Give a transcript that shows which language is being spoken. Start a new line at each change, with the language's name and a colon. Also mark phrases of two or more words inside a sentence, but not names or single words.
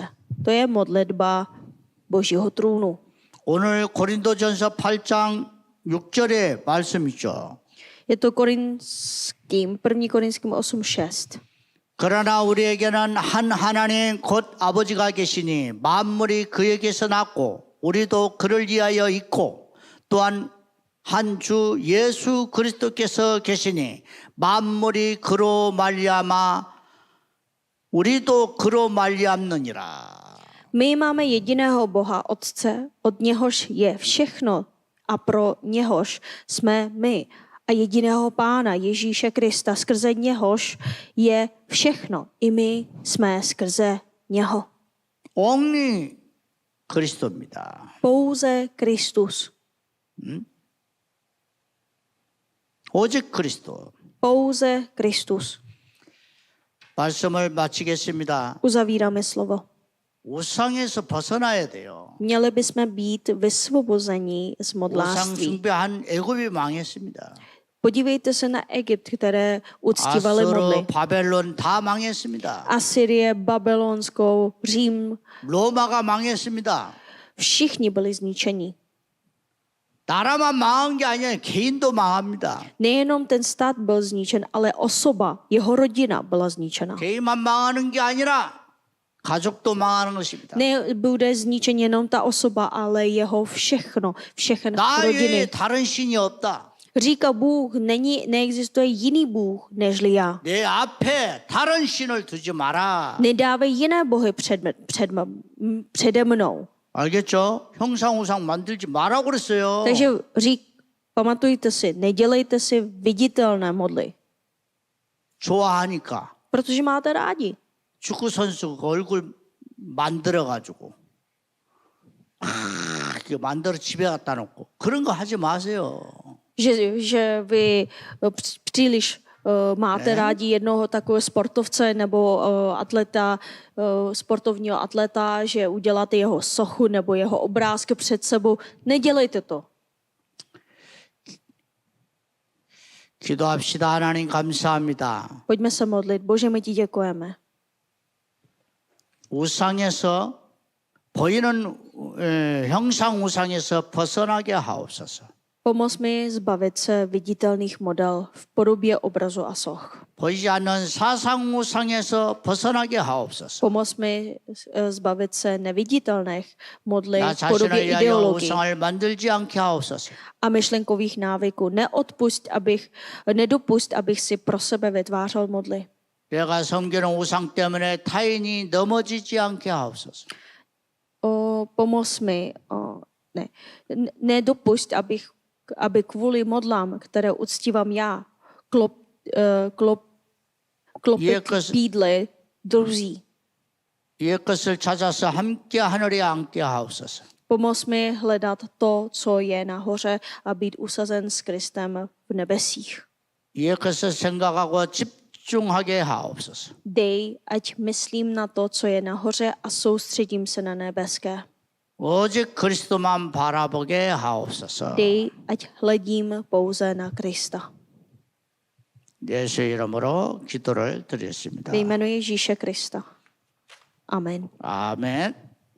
Czech: To je modlitba Božího trůnu.
Korean: 오늘 고린도전서 8장 6절에 말씀 있죠.
Czech: Je to 1 Korinským 8:6.
Korean: 그러나 우리에게는 한 하나님 곧 아버지가 계시니 만물이 그에게서 났고 우리도 그를 위하여 있고 또한 한 주 예수 그리스도께서 계시니 만물이 그로 말미암아 우리도 그로 말미암느니라.
Czech: My máme jediného Boha, Otce, od něhož je všechno a pro něhož jsme my. A jediného Pána Ježíše Krista, skrze něhož je všechno. I my jsme skrze něho.
Korean: Only 그리스도입니다.
Czech: Pouze Kristus.
Korean: 오직 그리스도.
Czech: Pouze Kristus.
Korean: 말씀을 마치겠습니다.
Czech: Uzavíráme slovo.
Korean: 우상에서 벗어나야 돼요.
Czech: Měli bychom být vysvobození z
Korean: 우상
Czech: modlářství.
Korean: 숭배한 애굽이 망했습니다.
Czech: Podívejte se na Egypt, které uctívaly modly.
Korean: 아수르, 바벨론 다 망했습니다.
Czech: Asyrie, Babylonsko, Řím,
Korean: 로마가 망했습니다.
Czech: všichni byli zničeni.
Korean: 나라만 망한 게 아니라 개인도 망합니다.
Czech: Nejenom ten stát byl zničen, ale osoba, jeho rodina byla zničena.
Korean: 개인만 망하는 게 아니라 가족도 망하는 것입니다.
Czech: Nebude zničen jenom ta osoba, ale jeho všechny
Korean: 나 외에
Czech: rodiny.
Korean: 다른 신이 없다.
Czech: Říká Bůh, neexistuje jiný Bůh nežli já.
Korean: 내 앞에 다른 신을 두지 마라.
Czech: Nedávej jiné bohy přede mnou.
Korean: 알겠죠? 형상우상 만들지 마라고 그랬어요.
Czech: Takže pamatujte si, nedělejte si viditelné modly,
Korean: 좋아하니까.
Czech: protože máte rádi.
Korean: 축구 선수 그 얼굴 만들어 가지고 만들어 집에 갖다 놓고 그런 거 하지 마세요.
Czech: Že vy příliš máte rádi jednoho takového sportovce nebo sportovního atleta, že uděláte jeho sochu nebo jeho obrázky před sebou. Nedělejte to.
Korean: 기도합시다. 하나님 감사합니다.
Czech: Pojďme se modlit. Bože, my ti děkujeme.
Korean: 우상에서 보이는 형상 우상에서 벗어나게 하옵소서.
Czech: Pomoz mi zbavit se viditelných model v podobě obrazu a soch.
Korean: 보이지 않는 사상 우상에서 벗어나게 하옵소서.
Czech: Pomoz mi zbavit se neviditelných modlí
Korean: 나
Czech: v podobě
Korean: 자신을 위하여
Czech: ideologií
Korean: 우상을 만들지 않게 하옵소서.
Czech: a myšlenkových návyků. Nedopust, abych si pro sebe vytvářel modly.
Korean: 내가 섬기는 우상 때문에 타인이 넘어지지 않게 하옵소서.
Czech: Pomoz mi, nedopust, aby kvůli modlám, které uctívám já, klopit pídly druzí.
Korean: 이 것을 찾아서 함께 하늘에 앉게 하옵소서.
Czech: Pomoz mi hledat to, co je nahoře a být usazen s Kristem v nebesích.
Korean: 이 것을 생각하고 집중하게 하옵소서.
Czech: Dej, ať myslím na to, co je nahoře a soustředím se na nebeské.
Korean: 오직 그리스도만 바라보게 하옵소서.
Czech: Dej, ať hledím pouze na Krista.
Korean: 예수 이름으로 기도를 드렸습니다.
Czech: Ve jménu Ježíše Krista. Amen.
Korean: 아멘.